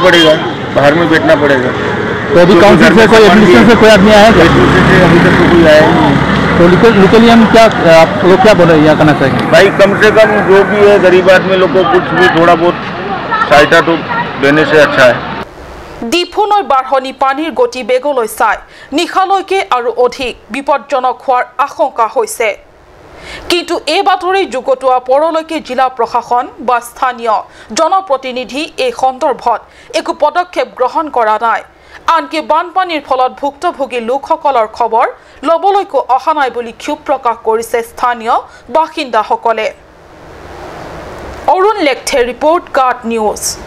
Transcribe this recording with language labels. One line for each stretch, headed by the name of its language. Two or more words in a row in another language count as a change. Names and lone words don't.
Hindi: पड़ेगा, बाहर में बैठना पड़ेगा। तो अभी काउंसिल से कोई एडमिनिस्ट्रेशन से कोई आदमी आया है? अभी तक तो कोई आया नहीं। तो लोकली हम क्या आप लोग क्या बोल रहे हैं, यहाँ करना चाहिए? भाई कम से कम जो भी है गरीब आदमी लोग को कुछ भी थोड़ा बहुत सहायता तो देने से अच्छा है।
Assamese: ডিফু নৈ বাঢ়নি পানীৰ গতি বেগলৈ চাই নিশালৈকে আৰু অধিক বিপদজনক হোৱাৰ আশংকা হৈছে কিন্তু এই বাতৰি যুগটোৱা পৰলৈকে জিলা প্ৰশাসন বা স্থানীয় জনপ্ৰতিনিধি এই সন্দৰ্ভত একো পদক্ষেপ গ্ৰহণ কৰা নাই আনকি বানপানীৰ ফলত ভুক্তভোগী লোকসকলৰ খবৰ লবলৈকো অহা নাই বুলি ক্ষোভ প্ৰকাশ কৰিছে স্থানীয় বাসিন্দাসকলে অৰুণ লেখথে ৰিপৰ্ট গাৰ্ড নিউজ